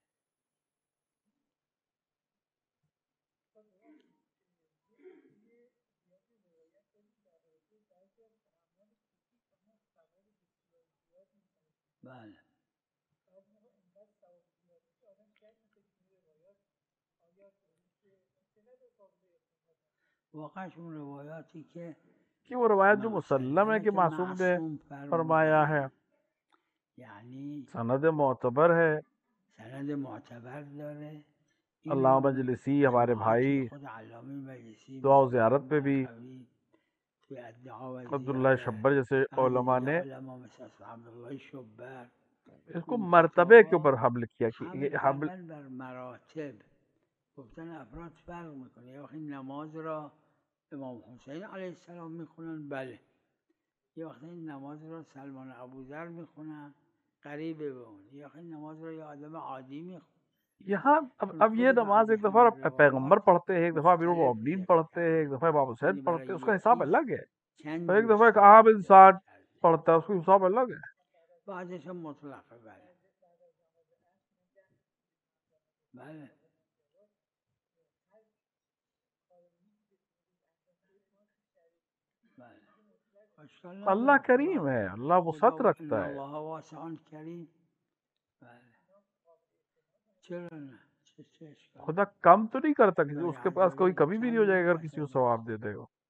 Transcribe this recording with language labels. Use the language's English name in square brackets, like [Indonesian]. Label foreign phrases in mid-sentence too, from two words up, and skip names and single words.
[Persian] بله واقعا اون روایاتی [Urdu] کہ وہ روایت جو مسلم ہے کہ معصوم نے فرمایا ہے، یعنی سند معتبر ہے. [Persian] سند معتبر داره. [Urdu] علامہ مجلسی ہمارے بھائی [Persian] خود علامه مجلسی [Urdu] دعا و زیارت پہ بھی [Arabic] في الدعاوى [Urdu] عبداللہ شبر جیسے علماء نے [Persian] علماء مثل عبداللہ شبر [Urdu] اس کو مرتبے کے اوپر حمل کیا کہ یہ حمل [Persian] کردن بر مراتب گفتن افراد فرق میکنه. یه وقتی نماز را امام حسین علیه السلام میخونن بله، یه وقتی نماز را سلمان ابوذر میخونن قریب به اون، یه وقتی نماز را یه آدم عادی میخونن. [Urdu] یہاں اب یہ نماز ایک دفعہ پیغمبر پڑھتے ہیں، ایک دفعہ امیر المومنین پڑھتے ہیں، ایک دفعہ امام حسین پڑھتے ہیں، اس کا حساب الگ ہے. اور ایک دفعہ ایک عام انسان پڑھتا ہے، اس کا حساب الگ ہے. [Persian] بعضش هم مطلقه. بله بله [Urdu] اللہ کریم ہے، اللہ وسعت رکھتا ہے. [Arabic] اللہ واسع کریم. [Persian] بله چرا نه؟ [Urdu] خدا کم تو نہیں کرتا کسی، اس کے پاس کوئی کمی بھی نہیں ہو جائے گا اگر کسی کو ثواب دے دے گا.